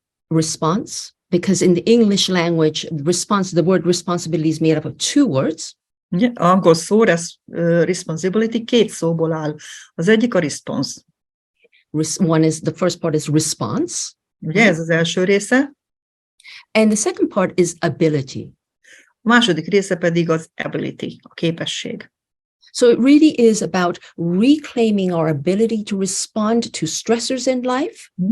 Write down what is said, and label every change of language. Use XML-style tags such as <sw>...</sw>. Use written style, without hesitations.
<en>Response, because in the English language, the word responsibility is made up of 2 words.</en> <hu>Ugye, angol szó, responsibility 2 szóból áll. Az egyik a response.</hu> <en>The first part is response.</en> <hu>Ugye, ez az első része.</hu> <en>And the second part is ability.</en> <hu>A második része pedig az ability, a képesség.</hu> <en>So it really is about reclaiming our ability to respond to stressors in life.</en>